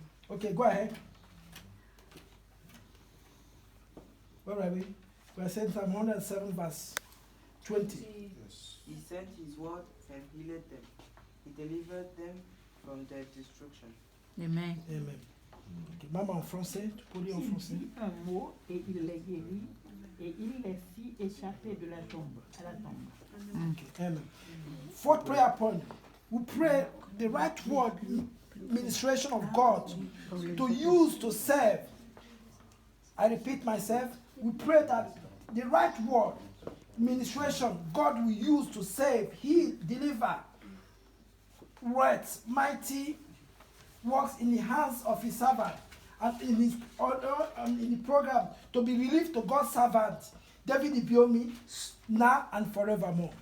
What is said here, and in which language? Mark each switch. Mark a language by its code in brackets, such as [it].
[en] Okay, go ahead. Where are we? We are saying Psalm 107, verse 20. He sent his word and he led them. He delivered them from their destruction. Amen. Amen. Okay. [fr] Maman en français, tu peux lire en français. Un mot et il les guérit et il les fit échapper de la tombe à la tombe. [en] Okay. Amen. Fourth prayer point. We pray the right word ministration of God to use to serve. I repeat myself. We pray that the right word ministration God will use to save, heal, deliver, words, mighty works in the hands of his servant and in his order and in the program to be released to God's servant, David Ibiome, now and forevermore.